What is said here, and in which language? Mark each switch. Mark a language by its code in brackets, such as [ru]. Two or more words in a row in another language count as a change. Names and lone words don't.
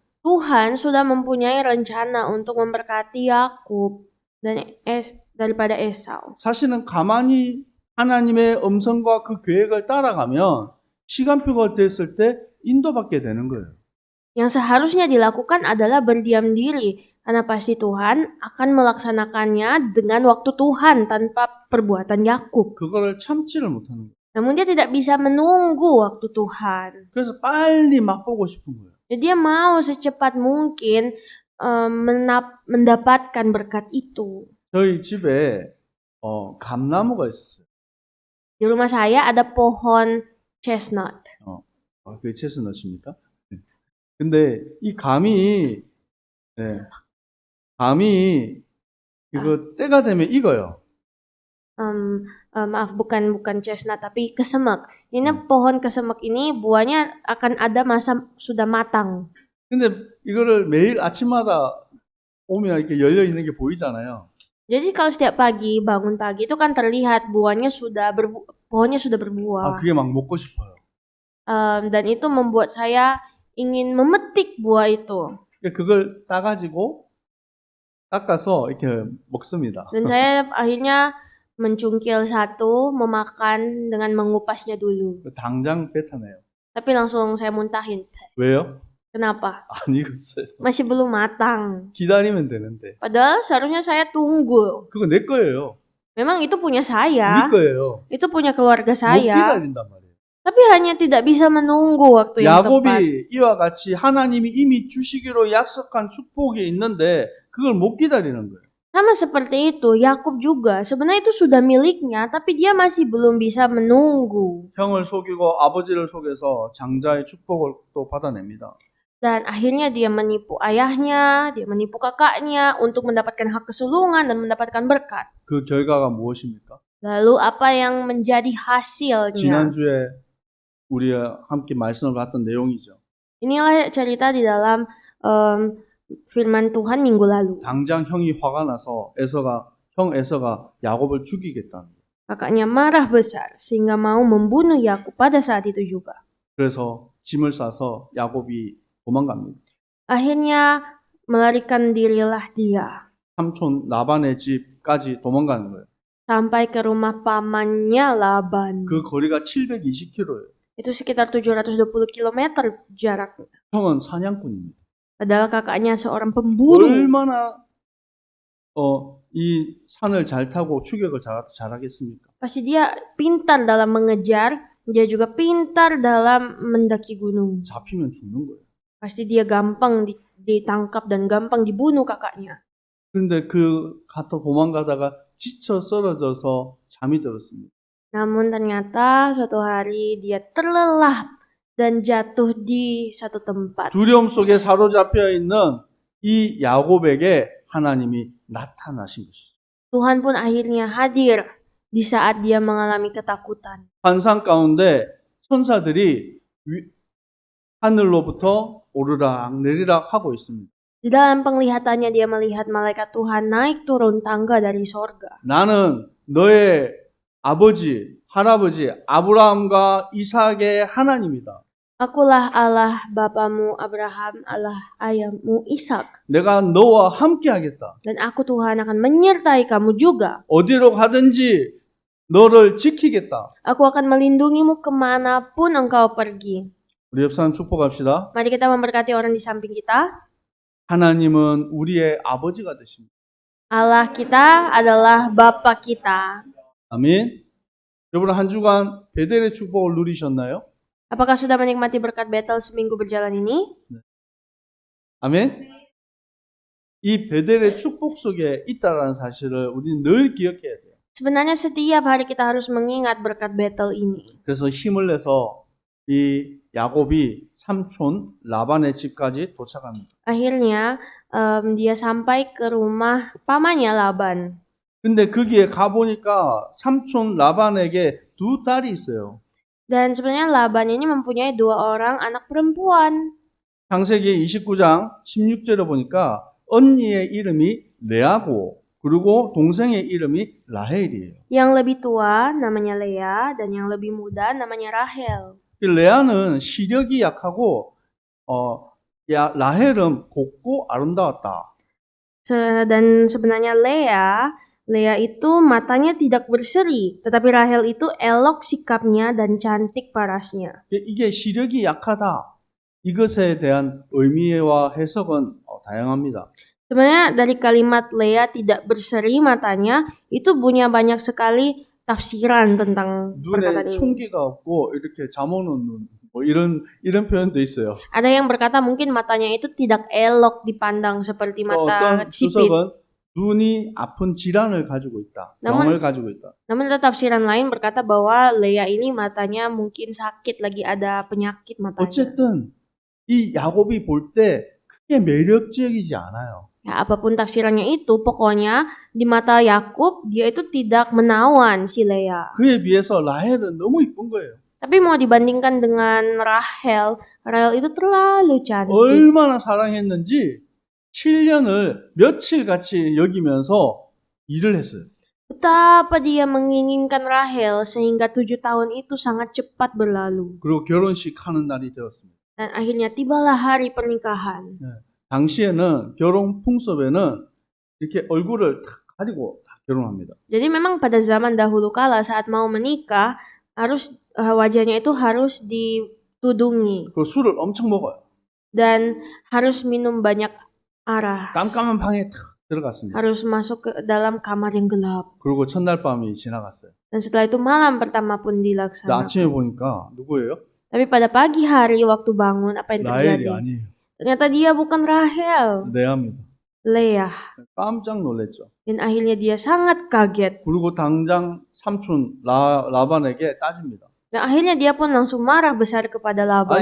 [id] Tuhan sudah mempunyai rencana untuk memberkati Yakub dan daripada Esau. [ko] 사실은 가만히 하나님의 음성과 그 계획을 따라가면 시간표가 됐을 때 인도받게 되는 거예요. [id] Yang seharusnya dilakukan adalah berdiam diri, karena pasti Tuhan akan melaksanakannya dengan waktu Tuhan tanpa perbuatan Yakub. [ko] 그거를 참지를 못하는 거예요. [id] Namun dia tidak bisa menunggu waktu Tuhan. [ko] 그래서 빨리 맛보고 싶은 거예요. [id] Jadi dia mau secepat mungkin mendapatkan berkat itu. [ko] 저희 집에 감나무가 있었어요. [id] Di rumah saya ada pohon chestnut. [ko] 그게 채소넛입니까? 근데 이 감이 이거 때가 되면 익어요. [id] Maaf, bukan chestnut tapi kesemek. Ini pohon kesemek ini buahnya akan ada masa sudah matang. [ko] 근데 이거를 매일 아침마다 오면 이렇게 열려 있는 게 보이잖아요. [id] Jadi kalau setiap pagi bangun pagi itu kan terlihat pohonnya sudah berbuah. [ko] 그게 막 먹고 싶어요. [id] Dan itu membuat saya ingin memetik buah itu. [ko] 그걸 따가지고 깎아서 이렇게 먹습니다. [id] Dan saya akhirnya mencungkil satu, memakan dengan mengupasnya dulu. [ko] 당장 뱉어내요. [id] Tapi langsung saya muntahin. [ko] 왜요? [id] Kenapa? [ko] 안 익었어요. [id] Masih belum matang. [ko] 기다리면 되는데. [id] Padahal seharusnya saya tunggu. [ko] 그거 내 거예요. [id] Memang itu punya saya. [ko] 우리 거예요. [id] Itu punya keluarga [ko] 못 [id] saya. [ko] 기다린단 말이에요. [id] Tapi hanya tidak bisa menunggu waktu yang tepat. [ko] 야곱이 이와 같이 하나님이 이미 주시기로 약속한 축복이 있는데 그걸 못 기다리는 거예요. [id] Sama seperti itu, Yakub juga sebenarnya itu sudah miliknya, tapi dia masih belum bisa menunggu. [ko] 형을 속이고 아버지를 속여서 장자의 축복을 또 받아냅니다. [id] Dan akhirnya dia menipu ayahnya, dia menipu kakaknya untuk mendapatkan hak kesulungan dan mendapatkan berkat. [ko] 그 결과가 무엇입니까? [id] Lalu apa yang menjadi hasilnya? [ko] 지난주에 우리 함께 말씀을 봤던 내용이죠. [id] Inilah cerita di dalam firman Tuhan minggu lalu. [ko] 당장 형이 화가 나서 형 에서가 야곱을 죽이겠다는 거예요. [id] Kakaknya marah besar sehingga mau membunuh Yakub pada saat itu juga. [ko] 그래서 짐을 싸서 야곱이 도망갑니다. [id] Akhirnya melarikan dirilah dia [ko] 삼촌 라반의 집까지 도망가는 거예요. [id] sampai ke rumah pamannya Laban. [ko] 그 거리가 720km예요. [id] Itu sekitar 720 km jaraknya. [ko] 형은 사냥꾼입니다. [id] Padahal kakaknya seorang pemburu. [ko] 얼마나 이 산을 잘 타고 추격을 잘하겠습니까? [id] Pasti dia pintar dalam mengejar, dia juga pintar dalam mendaki gunung. [ko] 잡히면 죽는 거예요. [id] Pasti dia gampang ditangkap dan gampang dibunuh kakaknya. [ko] 그런데 도망가다가 지쳐 쓰러져서 잠이 들었습니다. [id] Namun ternyata suatu hari dia terlelap dan jatuh di satu tempat. [ko] 두려움 속에 사로잡혀 있는 이 야곱에게 하나님이 나타나신 것이죠. [id] Tuhan pun akhirnya hadir di saat dia mengalami ketakutan. [ko] 환상 가운데 천사들이 하늘로부터 오르락 내리락 하고 있습니다. [id] Di dalam penglihatannya dia melihat malaikat Tuhan naik turun tangga dari sorga. [ko] 나는 너의 아버지, 할아버지 아브라함과 이삭의 하나님이다. [id] Akulah Allah bapamu Abraham, Allah ayahmu Ishak. [ko] 내가 너와 함께 하겠다. [id] Dan aku Tuhan akan menyertai kamu juga. [ko] 어디로 가든지 너를 지키겠다. [id] Aku akan melindungimu kemanapun engkau pergi. [ko] 우리 옆 사람 축복합시다. [id] Mari kita memberkati orang di samping kita. [ko] 하나님은 우리의 아버지가 되십니다. [id] Allah kita adalah Bapa kita. [ko] 아멘. 여러분 한 주간 베델의 축복을 누리셨나요? [id] Apakah sudah menikmati berkat Betel seminggu berjalan ini? [ko] 아멘. 이 베델의 축복 속에 있다라는 사실을 우리는 늘 기억해야 돼요. [id] Sebenarnya setiap hari kita harus mengingat berkat Betel ini. [ko] 그래서 힘을 내서 이 야곱이 삼촌 라반의 집까지 도착합니다. [id] Akhirnya dia sampai ke rumah pamannya Laban. [ko] 근데 거기에 가보니까 삼촌 라반에게 두 딸이 있어요. [id] Dan sebenarnya Laban ini mempunyai 2 orang anak perempuan. [ko] 창세기 29장 16절에 보니까 언니의 이름이 레아고 그리고 동생의 이름이 라헬이에요. [id] Yang lebih tua namanya Lea dan yang lebih muda namanya Rahel. [ko] 레아는 시력이 약하고 라헬은 곱고 아름다웠다. [id] Dan sebenarnya Lea itu matanya tidak berseri, tetapi Rahel itu elok sikapnya dan cantik parasnya. [ko] 이게 시력이 약하다. 이것에 대한 의미와 해석은 다양합니다. [id] Sebenarnya dari kalimat Lea tidak berseri matanya itu punya banyak sekali tafsiran tentang [ko] 눈에 [id] perkataan ini. [ko] 총기가 없고 이렇게 잠오는 눈, 뭐 이런 표현도 있어요. [id] Ada yang berkata mungkin matanya itu tidak elok dipandang seperti mata [ko] 어떤 [id] sipit. [ko] 주석은 눈이 아픈 질환을 가지고 있다. 병을 가지고 있다. [id] Namun ada tafsiran lain berkata bahwa Lea ini matanya mungkin sakit, lagi ada penyakit matanya. [ko] 어쨌든 이 야곱이 볼 때 크게 매력적이지 않아요. [id] Ya, apapun tafsirannya itu, pokoknya di mata Yakub dia itu tidak menawan si Lea. [ko] 그에 비해서 라헬은 너무 이쁜 거예요. [id] Tapi mau dibandingkan dengan Rahel itu terlalu cantik. [ko] 얼마나 사랑했는지 7년을 며칠 같이 여기면서 일을 했어요. [id] Betapa dia menginginkan Rahel sehingga 7 tahun itu sangat cepat berlalu. [ko] 그리고 결혼식 하는 날이 되었습니다. [id] Dan akhirnya tibalah hari pernikahan. [ko] 당시에는 결혼 풍습에는 이렇게 얼굴을 다 가리고 다 결혼합니다. [id] Jadi memang pada zaman dahulu kala saat mau menikah harus wajahnya itu harus ditudungi [ko] 그 술을 엄청 먹어요. [id] dan harus minum banyak arak. [ko] 깜깜한 방에 탁 들어갔습니다. [id] Harus masuk ke dalam kamar yang gelap. [ko] 그리고 첫날 밤이 지나갔어요. [id] Dan setelah itu malam pertama pun [ko] 근데 [id] dilaksanakan. [ko] 아침에 보니까 누구예요? [id] Tapi pada pagi hari waktu bangun apa yang [ko] 라헬이 [id] terjadi? [ko] 아니에요. [id] Ternyata dia bukan Rahel, [ko] 레아입니다. [id] Lea. [ko] 깜짝 놀랐죠. [id] Dan akhirnya dia sangat kaget. [ko] 그리고 당장 삼촌 라반에게 따집니다. [id] Dan akhirnya dia pun langsung marah besar kepada Laban.